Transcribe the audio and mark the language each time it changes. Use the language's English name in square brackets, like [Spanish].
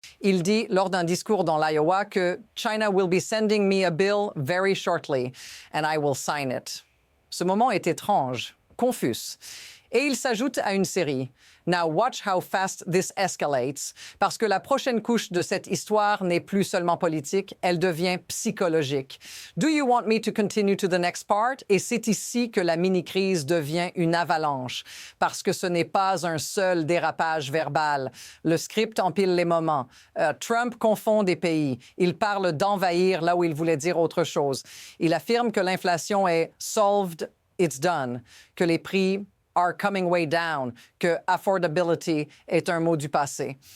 [French] Il dit lors d'un discours dans l'Iowa que [English] « China will be sending me a bill very shortly, and I will sign it ». [French] Ce moment est étrange, confus. Et il s'ajoute à une série. [English] Now watch how fast this escalates, [French] parce que la prochaine couche de cette histoire n'est plus seulement politique, elle devient psychologique. [English] Do you want me to continue to the next part? [French] Et c'est ici que la mini-crise devient une avalanche, parce que ce n'est pas un seul dérapage verbal. Le script empile les moments. Trump confond des pays. Il parle d'envahir là où il voulait dire autre chose. Il affirme que l'inflation est « [English] solved, it's done [French] », que les prix [English] are coming way down, [French] que affordability est un mot du passé.